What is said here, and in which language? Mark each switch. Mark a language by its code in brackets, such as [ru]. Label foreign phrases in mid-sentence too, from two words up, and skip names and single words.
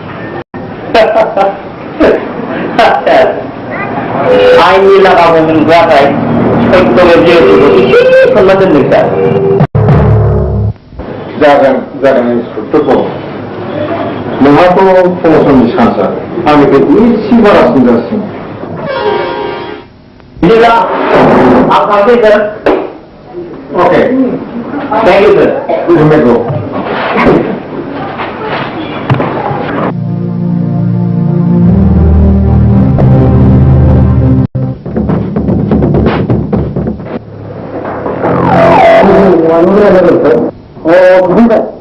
[brx] आइननि लागाखौ मोनग्राखाय सैथोनि जिउखौ एसे खालामना दोनदों सार जागोन इन्सपेक्टर बर' नोंहाथ' प्रम'सननि चान्सआ आंनिफ्राय एसे बारासिन जासिगोन बिदिब्ला आं थांसै सार अके [en] thank you sir You may go. [ko] 그런데